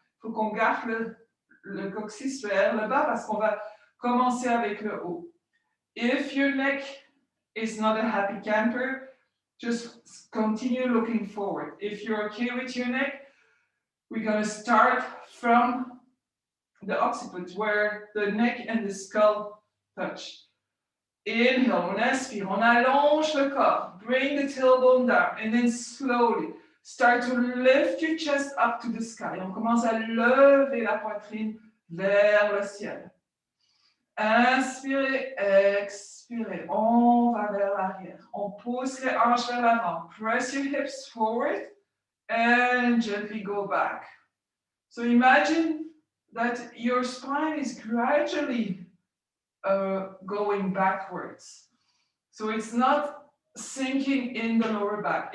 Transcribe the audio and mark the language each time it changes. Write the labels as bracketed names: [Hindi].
[French] Il faut qu'on garde le coccyx vers le bas parce qu'on va commencer avec le haut. [English] If your neck is not a happy camper, just continue looking forward. If you're okay with your neck, we're going to start from the occiput where the neck and the skull touch. Inhale, [French] on inspire, on allonge le corps, [English] bring the tailbone down, and then slowly start to lift your chest up to the sky. [French] On commence à lever la poitrine vers le ciel. Inspirez, expirez, on va vers l'arrière. On pousse les hanches vers l'avant. [English] Press your hips forward and gently go back. So imagine that your spine is gradually going backwards. So it's not sinking in the lower back.